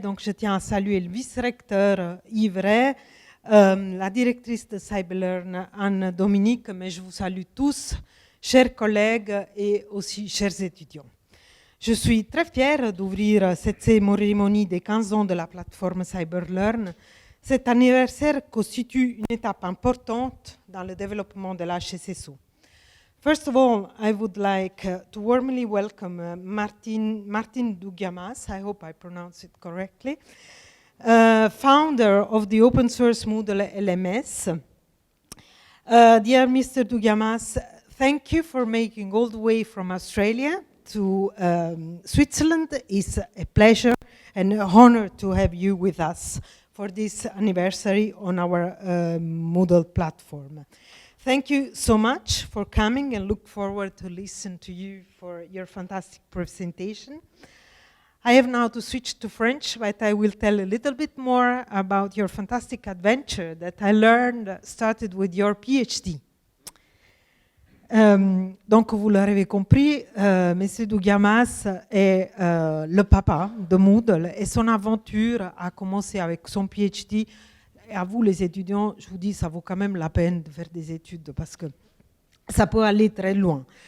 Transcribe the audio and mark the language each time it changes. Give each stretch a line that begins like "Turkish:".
French: Donc, je tiens à saluer le vice-recteur Yves Ray, la directrice de Cyberlearn, Anne-Dominique, mais je vous salue tous, chers collègues et aussi chers étudiants. Je suis très fière d'ouvrir cette cérémonie des 15 ans de la plateforme Cyberlearn. Cet anniversaire constitue une étape importante dans le développement de la HESSO.
English: First of all, I would like to warmly welcome Martin Dougiamas, I hope I pronounce it correctly, founder of the open source Moodle LMS. Dear Mr. Dougiamas, thank you for making all the way from Australia to Switzerland. It's a pleasure and an honor to have you with us for this anniversary on our Moodle platform. Thank you so much for coming and look forward to listen to you for your fantastic presentation. I have now to switch to French, but I will tell a little bit more about your fantastic adventure that I learned started with your PhD.
French: Donc, vous l'avez compris, M. Dougiamas est le papa de Moodle et son aventure a commencé avec son PhD. Et à vous, les étudiants, je vous dis, ça vaut quand même la peine de faire des études parce que ça peut aller très loin.